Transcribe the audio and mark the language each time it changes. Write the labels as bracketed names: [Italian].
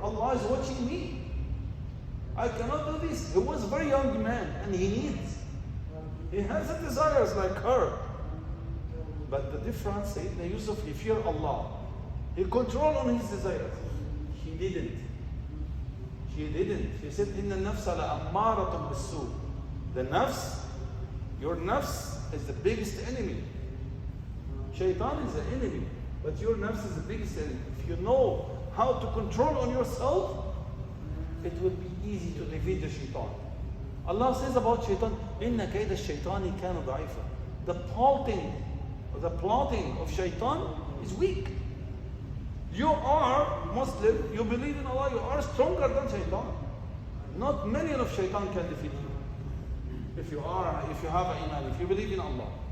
[English] Allah is watching me. I cannot do this. He was a very young man and he has the desires like her. But the difference, Sayyidina Yusuf, he feared Allah. He controlled on his desires. He didn't. [Arabic] He said, إِنَّ النَّفْسَ لَأَمَّارَةٌ بِالسُّوءِ. [English] The nafs, your nafs is the biggest enemy. Shaitan is the enemy, but your nafs is the biggest enemy. If you know how to control on yourself, it will be easy to defeat the shaitan. Allah says about shaitan, [Arabic] إِنَّ كَيْدَ الشَّيْطَانِ كَانَ ضَعِيفًا. [English] The plotting of shaitan is weak. You are Muslim, you believe in Allah, you are stronger than shaitan. Not many of shaitan can defeat you. If you have an iman, if you believe in Allah.